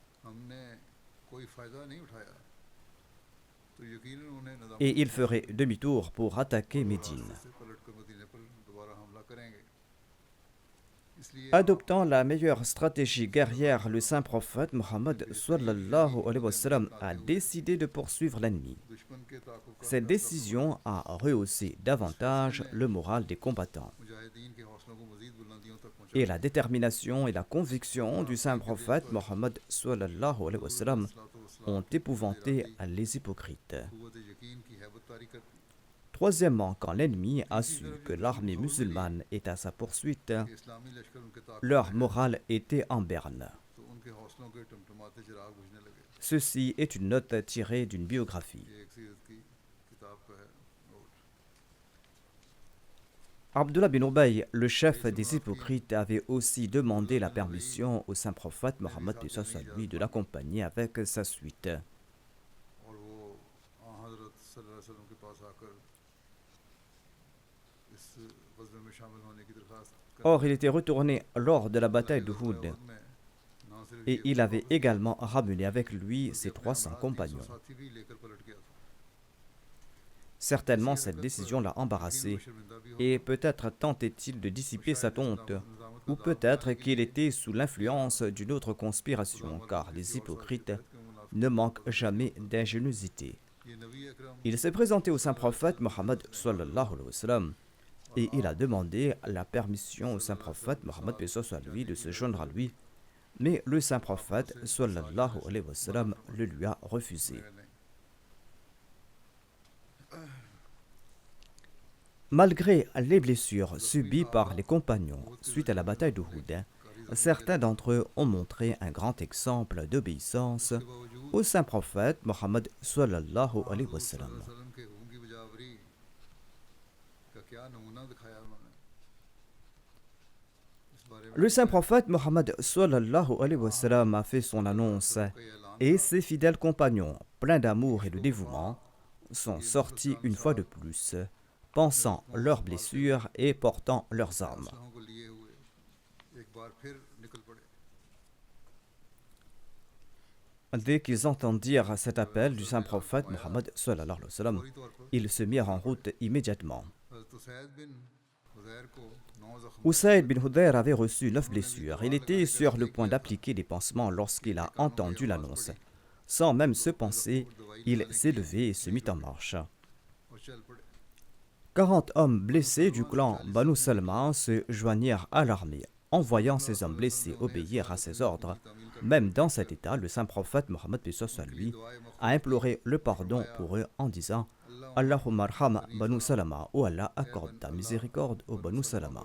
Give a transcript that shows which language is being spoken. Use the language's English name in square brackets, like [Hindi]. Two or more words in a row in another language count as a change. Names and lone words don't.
[French] Et ils feraient demi-tour pour attaquer Médine. Adoptant la meilleure stratégie guerrière, le saint prophète Mohammed [Arabic] صلى الله عليه وسلم [French] a décidé de poursuivre l'ennemi. [Urdu] دشمن کے تعاقب کا [French] Cette décision a rehaussé davantage le moral des combattants. [Urdu] مجاہدین کے حوصلوں کو مزید بلندیوں تک پہنچا [French] Et la détermination et la conviction du saint prophète Mohammed [Arabic] صلى الله عليه وسلم [French] ont épouvanté les hypocrites. [Urdu] قوت یقین کی ہیبت طاری کرتی [French] Troisièmement, quand l'ennemi a su que l'armée musulmane est à sa poursuite, [Urdu] کہ اسلامی لشکر ان کے تعاقب [French] leur morale était en berne. [Urdu] تو ان کے حوصلوں کے ٹمٹماتے چراغ بجھنے لگے [French] Ceci est une note tirée d'une biographie. [Urdu] یہ ایک سیرت کی کتاب کا ہے نوٹ [French] Abdullah bin Ubay, le chef des hypocrites, avait aussi demandé la permission au saint prophète Mohammed lui de l'accompagner avec sa suite. [Urdu] اور وہ حضرت [Arabic] صلى الله عليه وسلم [Urdu] کے پاس آکر اس غزوے میں شامل ہونے کی درخواست [French] Or, il était retourné lors de la bataille d'Uhud et il avait également ramené avec lui ses 300 compagnons. [Urdu] ساتھی بھی لے کر پلٹ گیا تھا [French] Certainement, cette décision l'a embarrassé et peut-être tentait-il de dissiper sa honte, ou peut-être qu'il était sous l'influence d'une autre conspiration, car les hypocrites ne manquent jamais d'ingéniosité. [Urdu] یہ نبی اکرم [French] Il s'est présenté au saint prophète Mohammed [Arabic] صلى الله عليه وسلم [French] et il a demandé la permission au saint prophète Mohammed lui de se joindre à lui, mais le saint prophète [Arabic] صلى الله عليه وسلم [French] le lui a refusé. Malgré les blessures subies par les compagnons suite à la bataille d'Uhud, certains d'entre eux ont montré un grand exemple d'obéissance au saint prophète Mohammed [Arabic] صلى الله عليه وسلم. [Urdu] وسلم کے حکم کی بجاآوری کا کیا نمونہ دکھایا انہوں نے اس بارے میں [French] Le saint prophète Mohammed [Arabic] صلى الله عليه وسلم [French] a fait son annonce et ses fidèles compagnons, pleins d'amour et de dévouement, sont sortis une fois de plus, pensant leurs blessures et portant leurs armes. [Urdu] اسلحوں کو لیے ہوئے ایک بار پھر نکل پڑے [French] Dès qu'ils entendirent cet appel du saint prophète Mohammed [Arabic] صلى الله عليه وسلم, [Urdu] فوری طور پر [French] ils se mirent en route immédiatement. [Urdu] حضرت اسید بن حضیر کو 9 زخم [French] Usaid bin Hudayr avait reçu 9 blessures. Il était sur le point d'appliquer des pansements lorsqu'il a entendu l'annonce. Sans même se penser, il s'est levé et se mit en marche. [Urdu] اور چل پڑے [French] 40 hommes blessés du clan Banu Salma se joignirent à l'armée. En voyant ces hommes blessés obéir à ses ordres, même dans cet état, le saint prophète Mohammed lui a imploré le pardon pour eux en disant [Arabic] اللهم ارحم بني سلمة, [French] ou Allah accorde ta miséricorde au Banu Salama.